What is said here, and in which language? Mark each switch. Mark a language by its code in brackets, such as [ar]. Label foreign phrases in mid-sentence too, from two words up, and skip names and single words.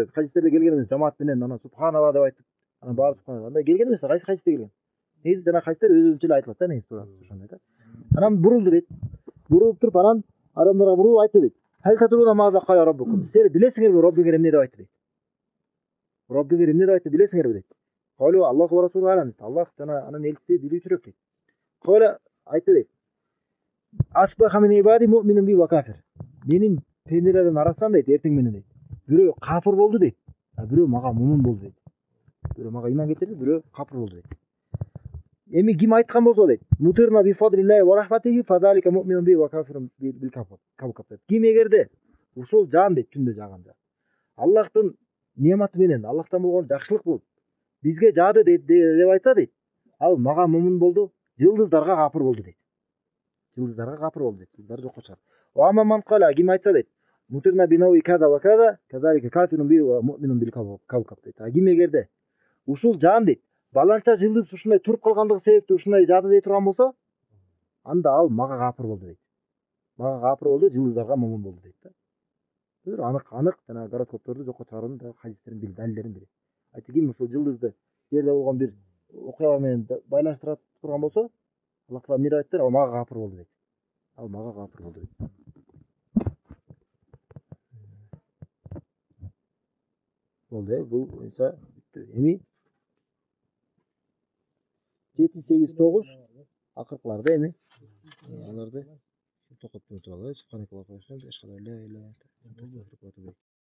[ky] Хадистерде келген эмес, жамаат менен анан субханалла деп айтып, анан баары субханалла. Андай келген эмес, кайсы хадисте келген. Негизи жана хадистер өзүнчө эле айтылат да, негизи туура ошондой да. Анан бурулду дейт. Бурулуп туруп анан адамдарга бурулуп айтты дейт. [ar] هل تدرون ماذا قال ربكم. [ky] Силер билесиңерби Роббиңер эмне деп айтты дейт. Роббиңер эмне деп айтты билесиңерби дейт. [ar] قالوا الله ورسوله أعلم дейт. [ky] Аллах жана анын элчиси билүүчүрөөк дейт. Кала айтты дейт. [ar] أصبح من عبادي مؤمن بي وكافر. [ky] Менин пенделердин арасынан дейт, эртең менен дейт. Бирөө капыр болду дейт. А бирөө мага мумун болду дейт. Бирөө мага иман кетирди, бирөө капыр болду дейт. Эми ким айткан болсо дейт. [ar] مطرنا بفضل الله ورحمته فذلك مؤمن بي وكافر بالكوكب. [ky] Ким эгерде ушул жаан дейт, түндө жааганда. Аллахтын нематы менен, Аллахтан болгон жакшылык болуп бизге жаады деп айтса дейт. Ал мага мумун болду, жылдыздарга капыр болду дейт. Жылдыздарга капыр болду дейт. Жылдыздар жокко чыгат. [ar] ومن قال [ky] ким айтса дейт. [ar] مطرنا بنوء كذا وكذا، كذلك كافر بي ومؤمن بالكوكب дейт. [ky] А ким эгерде ушул жаан дейт, баланча жылдыз ушундай туруп калгандыгы себептүү ушундай жаады дей турган болсо, анда ал мага капыр болду дейт. Мага капыр болду, жылдыздарга мумун болду дейт да. Бир анык жана гороскопторду жокко чыгаруунун да хадистерин бил, далилдерин бир. Айтты ким ушул жылдызды жерде болгон бир окуя менен байланыштыра турган болсо, Аллах таала эмне деп айтты? Ал мага капыр болду дейт. Ал мага капыр болду дейт. Болду, бул боюнча бүттү. Эми 7, 8, 9 акыркыларды эми аларды токтоп туралыбыз. [ar] سبحانك اللهم وبحمدك، أشهد أن لا إله إلا أنت، أستغفرك وأتوب إليك.